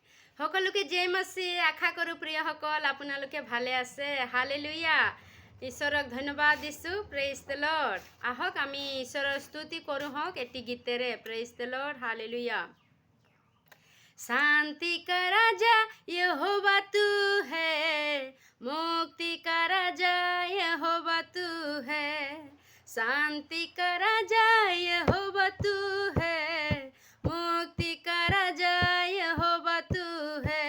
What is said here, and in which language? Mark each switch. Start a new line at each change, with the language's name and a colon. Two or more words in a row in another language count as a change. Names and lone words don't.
Assamese: সকলোকে
Hindi: जय मसीह
Assamese: আশা কৰোঁ প্ৰিয়সকল আপোনালোকে ভালে আছে। হালেলুয়া, ঈশ্বৰক ধন্যবাদ দিছোঁ।
English: Praise the Lord.
Assamese: আহক আমি ঈশ্বৰৰ স্তুতি কৰোঁ হওক এটি গীতেৰে।
English: Praise the Lord.
Assamese: হালেলুয়া।
Hindi: शांति का राजा यहोवा तू है, मुक्ति का राजा यहोवा तू है, शांति का राजा यहोवा तू है, मुक्ति का राजा यहोवा तू है।